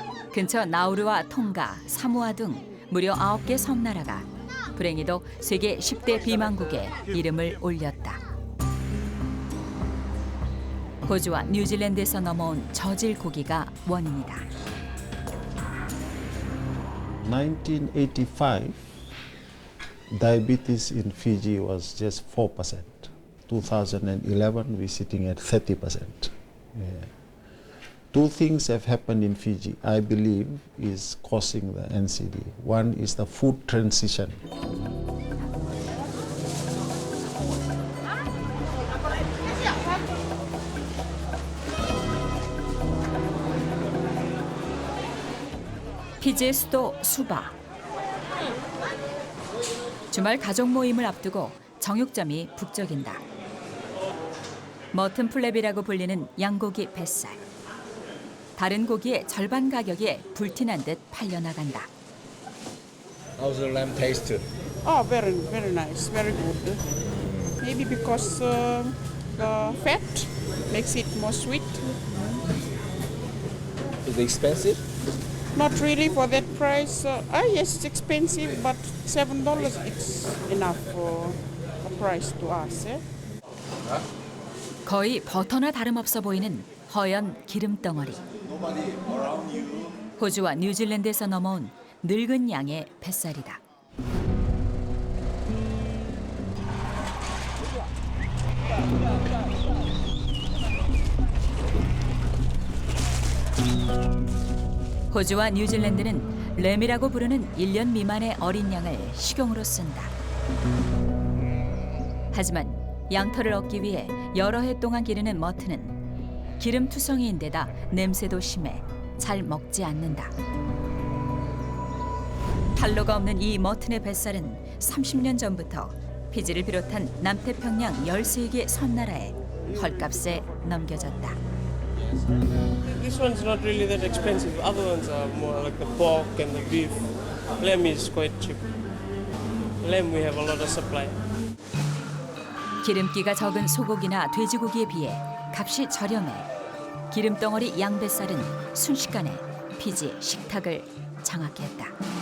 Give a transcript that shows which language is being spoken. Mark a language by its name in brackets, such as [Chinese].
[Korean] 근처 나우루와 통가, 사모아 등 무려 9개 섬나라가 불행히도 세계 10대 비만국에 이름을 올렸다. 호주와 뉴질랜드에서 넘어온 저질 고기가 원인이다. [English] 1985, diabetes in Fiji was just 4%. 2011, we're sitting at 30%. Yeah. Two things have happened in Fiji, I believe, is causing the NCD. One is the food transition. [Korean] 피지의 수도 수바. 주말 가족 모임을 앞두고 정육점이 북적인다. 머튼 플랩이라고 불리는 양고기 뱃살. 다른 고기의 절반 가격에 불티난 듯 팔려나간다. [English] How's the lamb taste? Oh, very, very nice, very good. Maybe because the fat makes it more sweet. Is it expensive? Not really for that price. Yes, it's expensive, but $7 it's enough for the price to us. Eh? [Korean] 거의 버터나 다름없어 보이는 허연 기름 덩어리. 호주와 뉴질랜드에서 넘어온 늙은 양의 뱃살이다. 호주와 뉴질랜드는 램이라고 부르는 1년 미만의 어린 양을 식용으로 쓴다. 하지만 양털을 얻기 위해 여러 해 동안 기르는 머튼은 기름투성이인데다 냄새도 심해 잘 먹지 않는다. 탈로가 없는 이 머튼의 뱃살은 30년 전부터 피지를 비롯한 남태평양 13개 섬나라에 헐값에 넘겨졌다. [English] This one's not really that expensive. Other ones are more like the pork and the beef. Lamb is quite cheap. Lamb we have a lot of supply. [Korean] 기름기가 적은 소고기나 돼지고기에 비해 값이 저렴해 기름덩어리 양뱃살은 순식간에 피지 식탁을 장악했다.